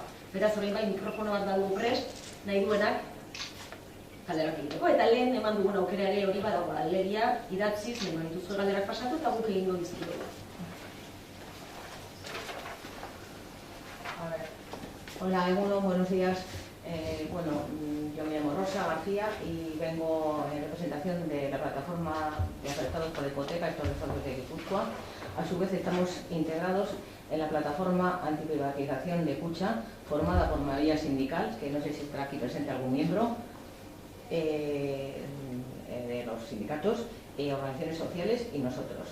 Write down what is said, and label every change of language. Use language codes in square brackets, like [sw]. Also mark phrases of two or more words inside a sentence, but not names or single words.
[eu] Beraz, orain bai, mikrofono bat dago prest, nahi duenak galderak egiteko. Eta lehen eman dugun aukera ere hori badago, alegia idatziz, nahi dituzue galderak pasatu eta guk egingo dizutu dugu. [es] Hola, Eguno, buenos días. Yo me llamo Rosa García y vengo en representación de la plataforma de afectados por la hipoteca, estos reformas de Guipúzcoa. A su vez estamos integrados en la plataforma antiprivatización de Kutxa, formada por mayoría sindical, que no sé si estará aquí presente algún miembro de los sindicatos, organizaciones sociales y nosotros.